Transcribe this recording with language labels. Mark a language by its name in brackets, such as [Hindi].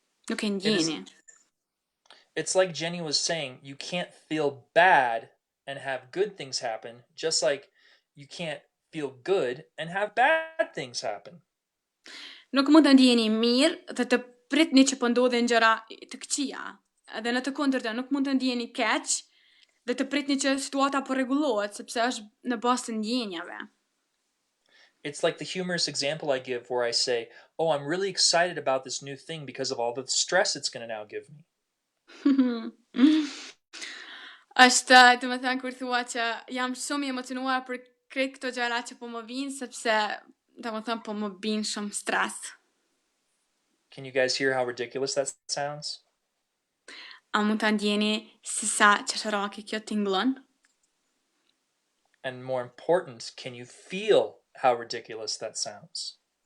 [Albanian] Nuk e ndjeni. [English] It's like Jenny was saying, you can't feel bad and have good things happen, just like you can't feel good and have bad things happen. [Albanian] Nuk mund të ndjeni mirë dhe të pritni që po ndodhin gjëra të këqija. Edhe në të kundërtën, nuk mund të ndjeni keq dhe të pritni që situata po rregullohet, sepse është në bazë të ndjenjave. [English] It's like the humorous example I give where I say, oh, I'm really excited about this new thing because of all the stress it's going to now give me. [Albanian] Është, domethënë kur thua që jam shumë i emocionuar për krejt këto gjëra që po më vinë, sepse domethënë po më bin shumë stres. [English] Can you guys hear how ridiculous that sounds? [Albanian] A mund ta ndjeni se sa çesharake kjo tingëllon? [English] And more important, can you feel how ridiculous that sounds?